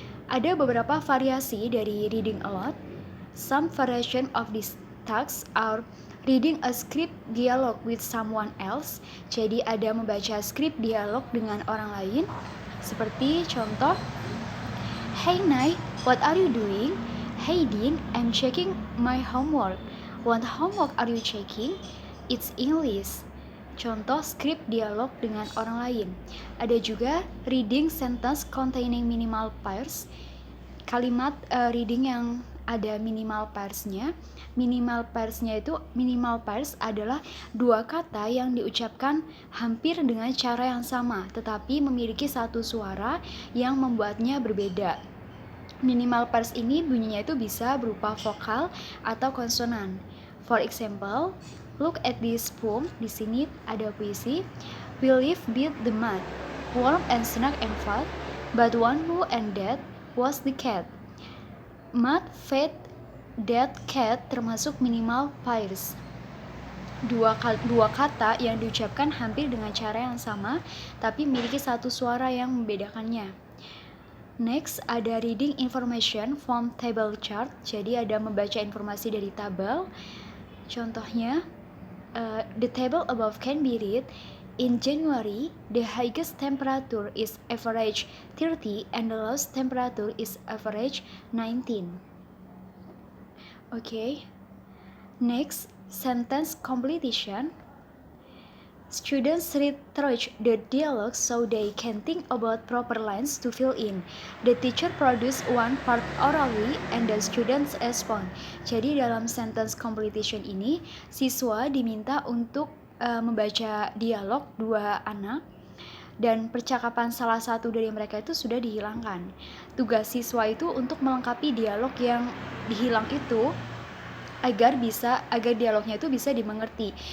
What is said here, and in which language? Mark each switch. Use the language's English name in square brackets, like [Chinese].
[Indonesian] Ada beberapa variasi dari reading aloud. [English] Some variation of these tasks are reading a script dialogue with someone else. [Indonesian] Jadi ada membaca skrip dialog dengan orang lain. Seperti contoh, [English] "Hey Nai, what are you doing?" "Hey Din, I'm checking my homework." "What homework are you checking?" "It's English." [Indonesian] Contoh skrip dialog dengan orang lain. Ada juga [English] reading sentence containing minimal pairs. [Indonesian] Kalimat reading yang ada minimal pairs-nya. Minimal pairs adalah dua kata yang diucapkan hampir dengan cara yang sama, tetapi memiliki satu suara yang membuatnya berbeda. Minimal pairs ini bunyinya itu bisa berupa vokal atau konsonan. [English] For example, look at this poem. [Indonesian] Di sini ada puisi. [English] "We live beat the mud, warm and snug and fat, but one who and that was the cat." [Indonesian] Mud, fat, that, cat termasuk minimal pairs. Dua kata yang diucapkan hampir dengan cara yang sama, tapi memiliki satu suara yang membedakannya. [English] Next, ada reading information from table chart. [Indonesian] Jadi ada membaca informasi dari tabel. [English] Contohnya, the table above can be read. In January, the highest temperature is average 30 and the lowest temperature is average 19. Okay. Next, sentence completion. Students read through the dialogue so they can think about proper lines to fill in. The teacher produce one part orally and the students respond. [Indonesian] Jadi dalam sentence completion ini, siswa diminta untuk membaca dialog dua anak dan percakapan salah satu dari mereka itu sudah dihilangkan. Tugas siswa itu untuk melengkapi dialog yang dihilang itu agar dialognya itu bisa dimengerti.